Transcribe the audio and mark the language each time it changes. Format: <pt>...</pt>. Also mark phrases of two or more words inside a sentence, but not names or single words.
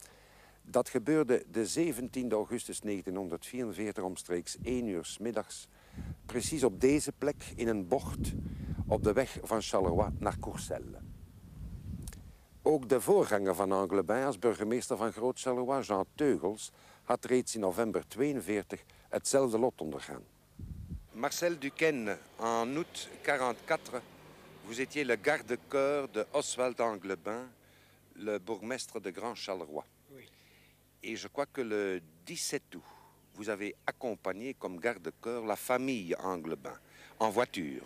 <nl>Dat gebeurde de 17 augustus 1944 omstreeks 1 uur 's middags, precies op deze plek in een bocht op de weg van Charleroi naar Courcelles. Ook de voorganger van Anglebin als burgemeester van Groot-Charleroi, Jean Teugels, had reeds in november 1942 hetzelfde lot ondergaan.</nl> <fr>Marcel Duquesne, en août 1944, vous étiez le garde-corps de Oswald Anglebin, le bourgmestre de Grand Charleroi. Oui. Et je crois que le 17 août, vous avez accompagné comme garde-corps la famille Anglebin en voiture.</fr>